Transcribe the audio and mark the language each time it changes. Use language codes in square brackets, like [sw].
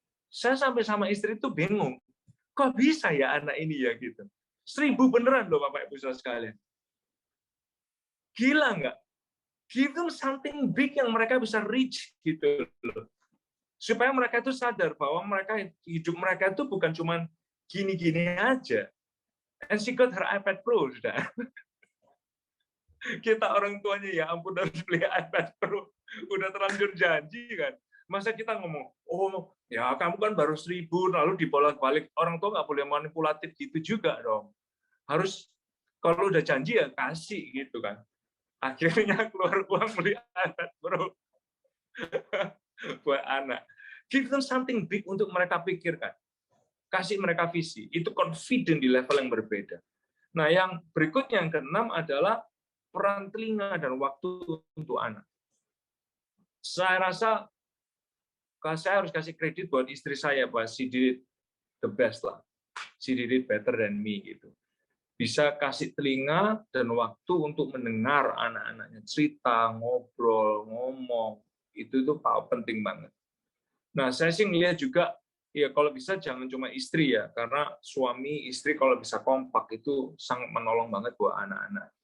[id] Saya sampai sama istri itu bingung. Kok bisa ya anak ini ya gitu. 1.000 beneran loh Bapak Ibu Saudara sekalian. Gila nggak? [en] Give them something big [id] yang mereka bisa reach gitu loh. Supaya mereka itu sadar bahwa hidup mereka itu bukan cuma gini-gini aja. [en] And she got her iPad Pro, [id] sudah. Kita orang tuanya, ya ampun, harus beli iPad Pro. Udah terlanjur janji kan. Masa kita ngomong, oh ya kamu kan baru 1.000, lalu dibolak-balik. Orang tua nggak boleh manipulatif gitu juga dong. Harus, kalau udah janji ya kasih gitu kan. Akhirnya keluar uang beli iPad Pro buat anak. [en] Give them something big [id] untuk mereka pikirkan. Kasih mereka visi. Itu confident di level yang berbeda. Nah, yang berikutnya, yang keenam adalah peran telinga dan waktu untuk anak. Saya rasa saya harus kasih kredit buat istri saya, bahwa [en] she did it the best [id] lah. [en] She did it better than me [id] gitu. Bisa kasih telinga dan waktu untuk mendengar anak-anaknya cerita, ngobrol, ngomong. Itu penting banget. Nah, saya sih ngelihat juga, ya kalau bisa jangan cuma istri ya, karena suami, istri kalau bisa kompak itu sangat menolong banget buat anak-anak.